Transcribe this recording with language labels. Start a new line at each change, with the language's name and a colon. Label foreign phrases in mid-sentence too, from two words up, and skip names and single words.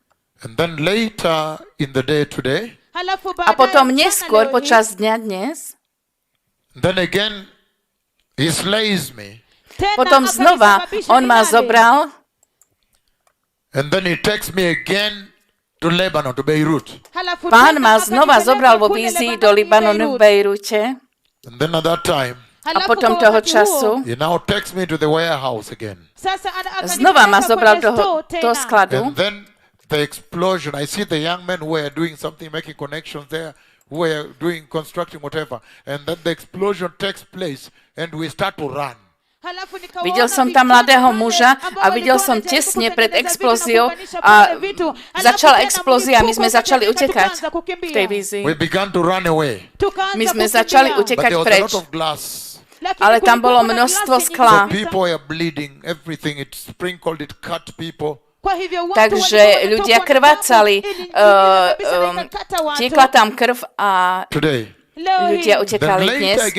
Slovak: A potom neskôr, počas dňa dnes, potom znova on ma zobral
English: to Lebanon, to Beirut.
Slovak: Pán ma znova zobral vo vízii do Libanonu v Bejrute.
English: And then at that time,
Slovak: a potom toho času
English: he now takes me to the warehouse again.
Slovak: Znova ma zobral do skladu.
English: And then the explosion, I see the young men who are doing something, making connections there, who are doing, constructing, whatever. And then the explosion takes place and we start to run.
Slovak: Videl som tam mladého muža a videl som tesne pred explóziou a začala explózia a my sme začali utekať v tej vízii. My sme začali utekať preč. Ale tam bolo množstvo skla. Takže ľudia krvácali, tiekla tam krv a ľudia utekali dnes.